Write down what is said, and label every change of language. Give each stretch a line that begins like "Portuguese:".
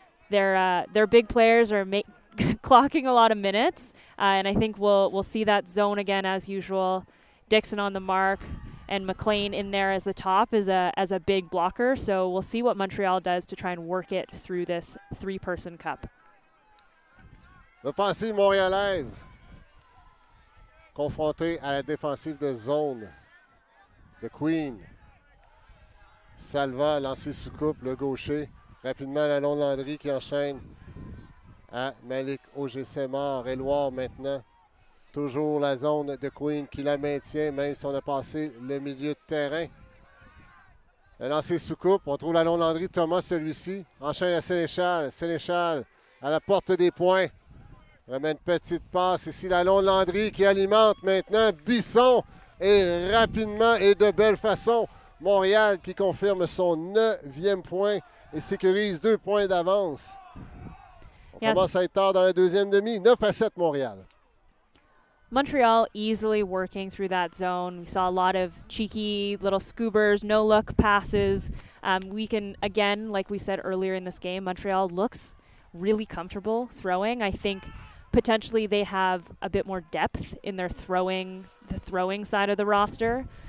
English: Their big players are clocking a lot of minutes, and I think we'll see that zone again as usual. Dixon on the mark, and McLean in there as the top as a big blocker. So we'll see what Montreal does to try and work it through this 3-person cup.
French: L'offensive montréalaise confrontée à la défensive de zone de Queen. Salva lancé sous coupe, le gaucher. Rapidement, Lalonde Landry qui enchaîne à Malik Auger-Sémard. Éloire maintenant. Toujours la zone de Queen qui la maintient, même si on a passé le milieu de terrain. Le lancer sous coupe. On trouve Lalonde Landry, Thomas celui-ci. Enchaîne à Sénéchal. Sénéchal à la porte des points. Remet une petite passe ici. Lalonde Landry qui alimente maintenant Bisson. Et rapidement et de belle façon, Montréal qui confirme son 9e point et sécurise 2 points d'avance. On commence à être tard dans la deuxième demi. 9-7 Montréal.
English: Montreal easily working through that zone. We saw a lot of cheeky little scoobers, no-look passes. We can, again, like we said earlier in this game, Montreal looks really comfortable throwing. I think potentially they have a bit more depth in their throwing side of the roster.